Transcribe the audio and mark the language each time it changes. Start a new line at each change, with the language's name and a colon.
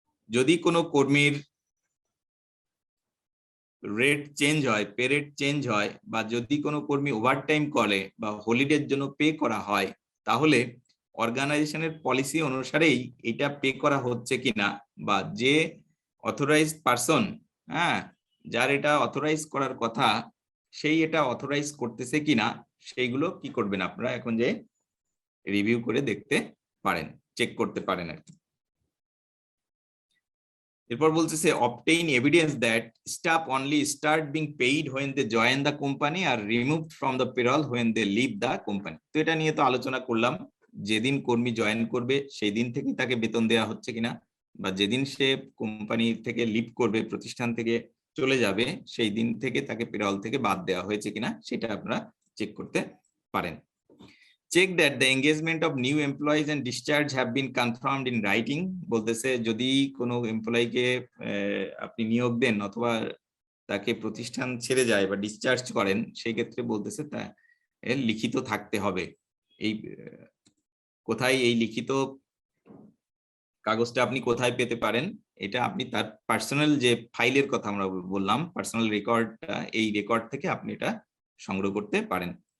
Bangla: যদি কোনো কর্মীর রেট চেঞ্জ হয়, পে রেট চেঞ্জ হয়, বা যদি কোনো কর্মী ওভারটাইম করে বা হলিডের জন্য পে করা হয়, তাহলে অর্গানাইজেশনের পলিসি অনুসারেই এটা পে করা হচ্ছে কিনা, বা যে অথরাইজড পারসন, হ্যাঁ, যার এটা অথরাইজ করার কথা সেই এটা অথরাইজ করতেছে কিনা, সেইগুলো কি করবেন আপনারা এখন যে রিভিউ করে দেখতে পারেন, চেক করতে পারেন আর কি। এরপর বলতেছে
English: obtain evidence that staff only start being paid when they join the company
Bangla: আর
English: removed from the payroll when they leave the company।
Bangla: তো এটা নিয়ে তো আলোচনা করলাম, যেদিন কর্মী জয়েন করবে সেই দিন থেকে তাকে বেতন দেওয়া হচ্ছে কিনা, বা যেদিন সে কোম্পানি থেকে লিভ করবে, প্রতিষ্ঠান থেকে চলে যাবে, সেই দিন থেকে তাকে পেরোল থেকে বাদ দেওয়া হয়েছে কিনা সেটা আপনারা চেক করতে পারেন।
English: Check that the engagement of new employees and discharge have been confirmed in writing।
Bangla: বলতেছে যদি কোনো এমপ্লয়িকে আপনি নিয়োগ দেন অথবা তাকে প্রতিষ্ঠান ছেড়ে যায় বা ডিসচার্জ করেন, সেই ক্ষেত্রে বলতেছে তা লিখিত থাকতে হবে। এই কোথায় এই লিখিত কাগজটা আপনি কোথায় পেতে পারেন, এটা আপনি তার পার্সোনাল যে ফাইলের কথা আমরা বললাম, পার্সোনাল রেকর্ডটা, এই রেকর্ড থেকে আপনি এটা সংগ্রহ করতে পারেন।